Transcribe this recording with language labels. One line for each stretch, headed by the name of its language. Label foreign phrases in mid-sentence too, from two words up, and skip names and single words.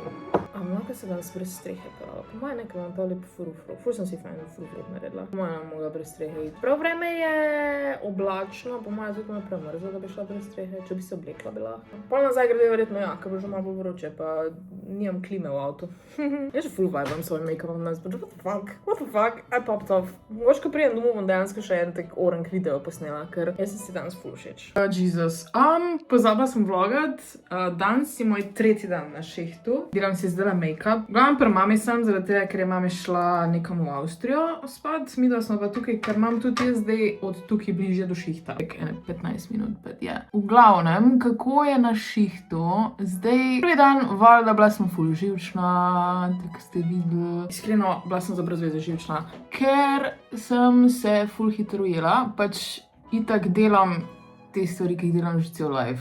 Slovenian: Lahko se danes brez strehe prava. Po mojem nekaj imam tole frufru. Ful sem si fajn frufru naredila. Po mojem ne mogla brez strehe iti. Prav vreme je oblačno, po mojem tudi me premrzlo, da bi šla brez strehe, če bi se oblekla bi lahko. Pol nazaj grede verjetno ja, ker bo že malo bolj vroče, pa nimam klime v avtu. Jaz že ful vibam s svojim make-upom danes,
English: but what the fuck, I popped off.
Slovenian: Mogoče, ko prijem domov, bom dejansko še en tak orank video posnela, ker jaz sem si danes ful všeč. Jesus. Pozabila sem vlogat. Danes je moj 3. dan na šihtu. Delam si zdaj make-up. Glavno pri mami sem, zaradi tega, ker je mami šla nekam v Avstrijo spat. Midva smo pa tukaj, ker imam tudi jaz zdaj od tukaj bližje do šihta. Tak 15 minut,
English: but yeah.
Slovenian: V glavnem, kako je na šihtu? Zdaj, prvi dan, valjda, bila sem ful živčna, tako ste videli. Iskreno, bila sem za brez veze živčna, ker sem se ful hitro ujela, pač itak delam te stvari, ki jih delam že cel life.